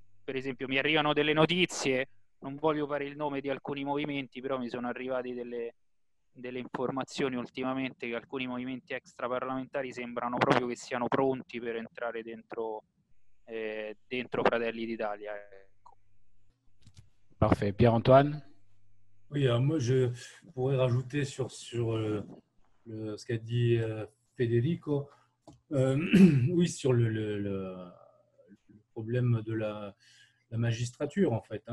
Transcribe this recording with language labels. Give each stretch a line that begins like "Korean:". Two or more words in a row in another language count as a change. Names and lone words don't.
Italian: Per esempio mi arrivano delle notizie, non voglio fare il nome di alcuni movimenti, però mi sono arrivati delle informazioni ultimamente che alcuni movimenti extraparlamentari sembrano proprio che siano pronti per entrare dentro Fratelli d'Italia. Ecco.
French: Parfait. Pierre-Antoine? Oui, alors moi je pourrais rajouter sur ce qu'a dit Federico. Oui, sur le problème de la magistrature, en fait.